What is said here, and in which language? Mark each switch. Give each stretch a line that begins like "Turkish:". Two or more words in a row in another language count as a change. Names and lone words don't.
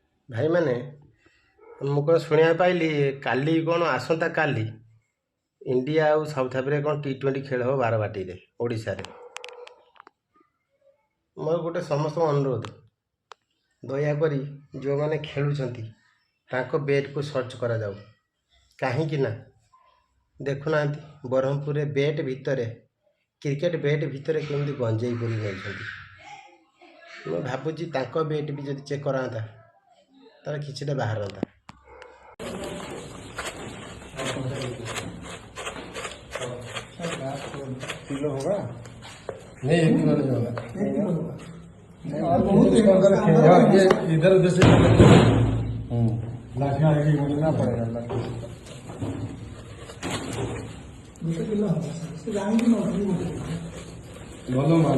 Hindi: भाई मैंने
Odia: ମୁଁ କ'ଣ ଶୁଣିବାକୁ ପାଇଲି କାଲି କ'ଣ ଆସନ୍ତା କାଲି ଇଣ୍ଡିଆ ଆଉ ସାଉଥ ଆଫ୍ରିକା କ'ଣ T20 ଖେଳ ହେବ ବାରବାଟୀରେ ଓଡ଼ିଶାରେ। ମୋର ଗୋଟେ ସମସ୍ତଙ୍କ ଅନୁରୋଧ, ଦୟାକରି ଯେଉଁମାନେ ଖେଳୁଛନ୍ତି ତାଙ୍କ ବେଟ୍କୁ ସର୍ଚ୍ଚ କରାଯାଉ। କାହିଁକି ନା ଦେଖୁନାହାନ୍ତି ବ୍ରହ୍ମପୁରରେ ବେଟ୍ ଭିତରେ କ୍ରିକେଟ ବେଟ୍ ଭିତରେ କେମିତି ଗଞ୍ଜେଇ ପୁରି ନେଉଛନ୍ତି। ମୁଁ ଭାବୁଛି ତାଙ୍କ ବେଟ୍ ବି ଯଦି ଚେକ୍ କରାନ୍ତା ତାହେଲେ କିଛିଟା ବାହାରନ୍ତା।
Hindi: किलो होगा नहीं 1 किलो नहीं होगा। और बहुत ये इधर उधर से लाठियाँ मिलना पड़ेगा भलो माल